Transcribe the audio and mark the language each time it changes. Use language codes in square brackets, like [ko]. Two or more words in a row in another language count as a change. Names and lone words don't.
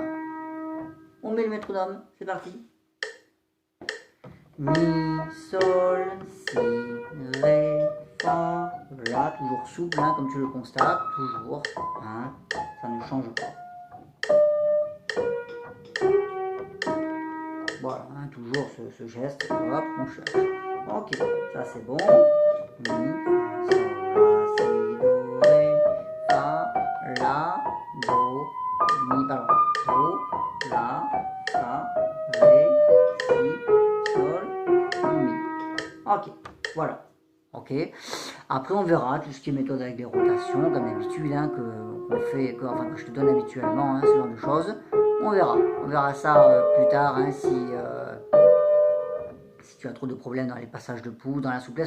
[fr] On met le métronome, c'est parti. Mi, sol, si, ré, fa, la, toujours souple, hein, comme tu le constates, toujours, hein, ça ne change pas. Voilà, hein, toujours ce geste, hop, on cherche. Ok, ça c'est bon. Mi, sol, la, si, do, ré, fa, la, do, mi, pardon, do, la, fa, ré, si, sol, mi. Ok, voilà. Ok. Après, on verra tout ce qui est méthode avec les rotations, comme d'habitude, hein, que je te donne habituellement, hein, ce genre de choses. On verra ça plus tard, hein, si tu as trop de problèmes dans les passages de pouce, dans la souplesse.